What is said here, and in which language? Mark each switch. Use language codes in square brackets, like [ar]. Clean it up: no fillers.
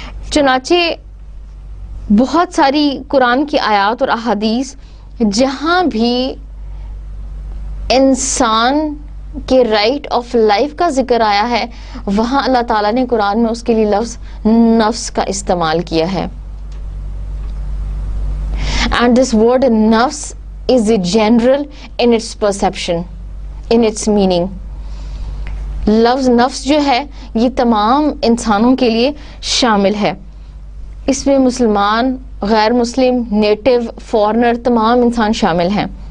[ur] چنانچہ بہت ساری قرآن کی آیات اور احادیث جہاں بھی انسان کے [en] right of life [ur] کا ذکر آیا ہے وہاں اللہ تعالیٰ نے قرآن میں اس کے لیے لفظ نفس کا استعمال کیا ہے. [en] And this word nafs is general in its perception, in its meaning. [ur] لفظ نفس جو ہے یہ تمام انسانوں کے لیے شامل ہے. اس میں مسلمان، غیر مسلم، نیٹو، فارنر تمام انسان شامل ہیں.